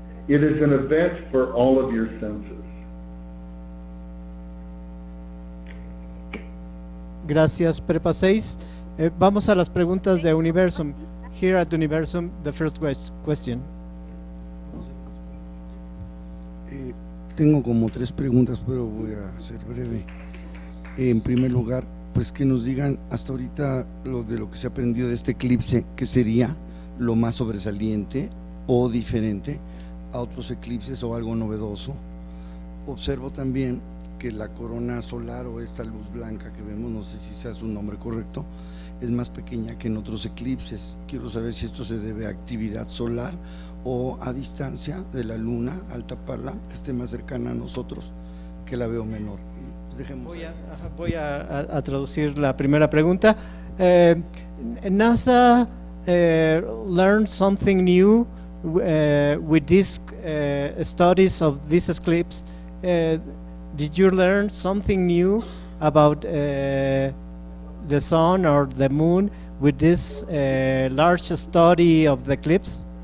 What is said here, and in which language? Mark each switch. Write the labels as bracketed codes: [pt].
[en] It is an event for all of your senses. [es] Gracias, Prepa 6. Vamos a las preguntas de Universum. [en] Here at Universum, the first question. [es] Tengo como 3 preguntas, pero voy a ser breve. En primer lugar, pues que nos digan hasta ahorita lo que se ha aprendido de este eclipse, que sería lo más sobresaliente o diferente a otros eclipses o algo novedoso. Observo también que la corona solar o esta luz blanca que vemos, no sé si sea su nombre correcto, es más pequeña que en otros eclipses. Quiero saber si esto se debe a actividad solar o a distancia de la luna al taparla, que esté más cercana a nosotros, que la veo menor. Pues dejemos voy a traducir la primera pregunta. [en] NASA learned something new with these studies of this eclipse. Did you learn something new about the sun or the moon with this large study of the eclipse?